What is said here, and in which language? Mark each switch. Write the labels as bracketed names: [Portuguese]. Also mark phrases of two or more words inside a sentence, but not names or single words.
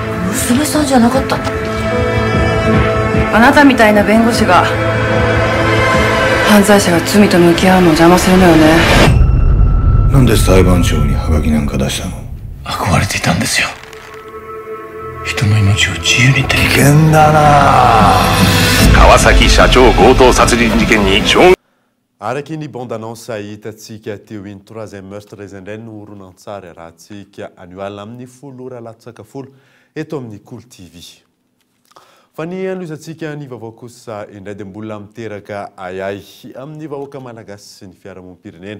[Japanese] 娘さんじゃなかったの？あなたみたいな弁護士が犯罪者が罪と向き合うのを邪魔するのよね。なんで裁判長にハガキなんか出したの？憧れていたんですよ。人の命を自由にって。危険だな。川崎社長強盗殺人事件に証言。 [Malagasy] Araka ny bande-annonce hitantsika teo iny troisième meurtre izay indray no horonan-tsary rahantsika anio alina amin'ny folo ora latsaka folo eto amin'ny Cool TV. Fa ny anoizantsika ny vaovao kosa indray dia mbola miteraka ayay amin'ny vahoaka malagasy sy ny fiarahamonim-pirenena.